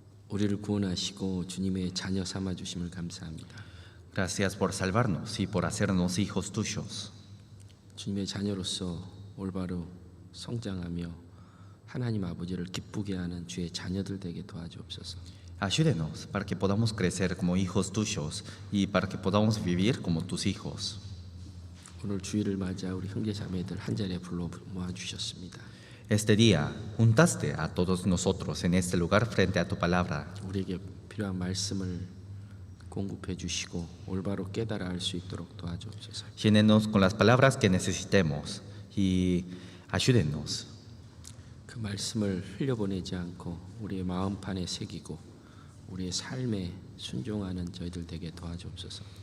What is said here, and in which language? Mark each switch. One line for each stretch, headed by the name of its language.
Korean: 우리를 구원하시고 주님의 자녀 삼아 주심을 감사합니다.
Spanish: Gracias por salvarnos y por hacernos hijos tuyos.
Korean: 주님의 자녀로서 올바로 성장하며 하나님 아버지를 기쁘게 하는 주의 자녀들 되게 도와주옵소서.
Spanish: Ayúdenos para que podamos crecer como hijos tuyos y para que podamos vivir como tus hijos.
Korean: 오늘 주일을 맞아 우리 형제 자매들 한 자리에 불러 모아 주셨습니다.
Spanish: Este día juntaste a todos nosotros en este lugar frente a tu palabra.
Korean: 우리에게 필요한 말씀을 공급해 주시고 올바로 깨달아 알 수 있도록 도와주옵소서.
Spanish: Llénenos con las palabras que necesitemos y ayúdenos.
Korean: 그 말씀을 흘려보내지 않고 우리의 마음판에 새기고 우리의 삶에 순종하는 저희들 되게 도와주옵소서.